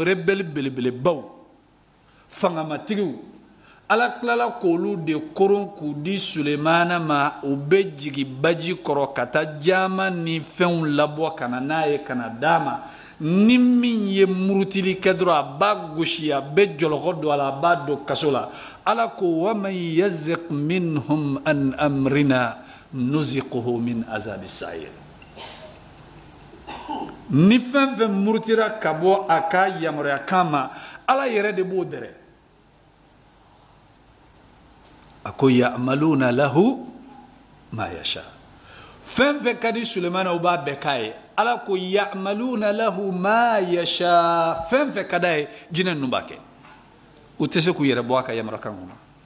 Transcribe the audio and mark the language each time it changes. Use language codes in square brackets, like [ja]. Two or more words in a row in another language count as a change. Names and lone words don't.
[bm] rebelle belebelebaw fangamatigiw ala tilala k'olu de koron k'u di sulemana ma u bɛ jigin baji kɔrɔ ka taa jama ni fɛnw labɔ ka na n'a ye ka na d'a ma ni min ye murutili kɛ dɔrɔn a b'a gosi a bɛ jɔlɔkɔ don a la a b'a don kaso la ala ko [ar] ومن يزغ منهم عن أمرنا نذقه من عذاب السعير [bm] ni fɛn fɛn murutira ka bɔ a ka yamaruya kan ma ala yɛrɛ de b'o dɛrɛ a ko [ar] يعملون له ما يشاء [bm] fɛn fɛn ka di sulemana o b'a bɛɛ k'a ye ala ko [ar] يعملون له ما يشاء [bm] fɛn fɛn ka d'a ye jinɛ ninnu b'a kɛ u tɛ se k'u yɛrɛ bɔ a ka yamaruya kan kɔnɔ